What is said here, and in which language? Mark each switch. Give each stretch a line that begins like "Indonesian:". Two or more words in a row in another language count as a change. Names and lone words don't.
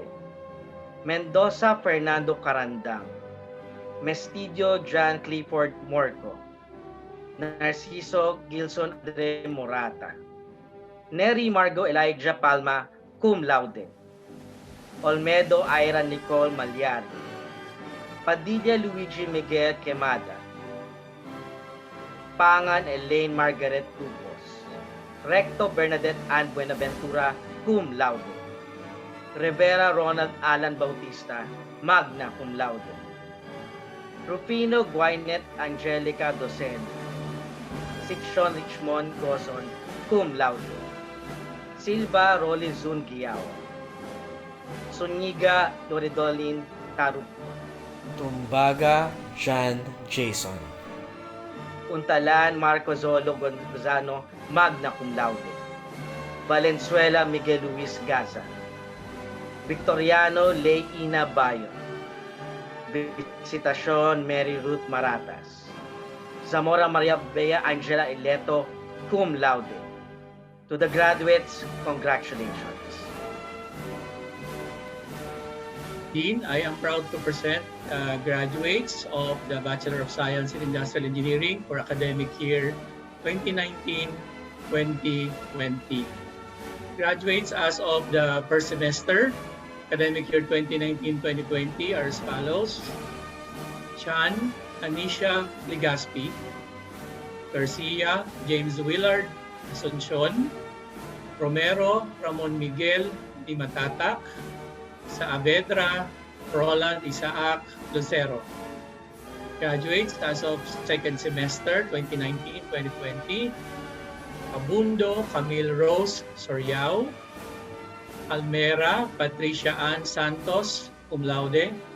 English: Mendoza Fernando Carandang. Mestidio John Clifford Morco. Narciso Gilson Andre Morata. Neri Margo Elijah Palma,
Latin: cum laude.
English: Olmedo Ira Nicole Malyari. Padilla Luigi Miguel Quemada. Pangan Elaine Margaret Tubos. Recto Bernadette Ann Buenaventura,
Latin: cum laude.
English: Rivera Ronald Alan Bautista,
Latin: magna cum laude.
English: Rufino Guainet Angelica Docen. Siction Richmond Gozon,
Latin: cum laude.
English: Silva Rolly Zun Giao. Suniga Loredolin Tarupo. Tumbaga John Jason. Untalan Marco Zolo Gonzano,
Latin: magna cum laude.
English: Valenzuela Miguel Luis Gaza. Victoriano Leina Bayo. Visitacion Mary Ruth Maratas. Zamora Maria Bea Angela Ileto,
Latin: cum laude.
English: To the graduates, congratulations. Dean, I am proud to present graduates of the Bachelor of Science in Industrial Engineering for academic year 2019-2020. Graduates as of the first semester, academic year 2019-2020 are as follows. Chan Anisha Ligaspi. Garcia James Willard Asuncion. Romero Ramon Miguel Di Matatak. Saavedra Roland Isaac Lucero. Graduates as of second semester 2019-2020. Abundo Camille Rose Soriao. Almera Patricia Ann Santos,
Latin: cum laude.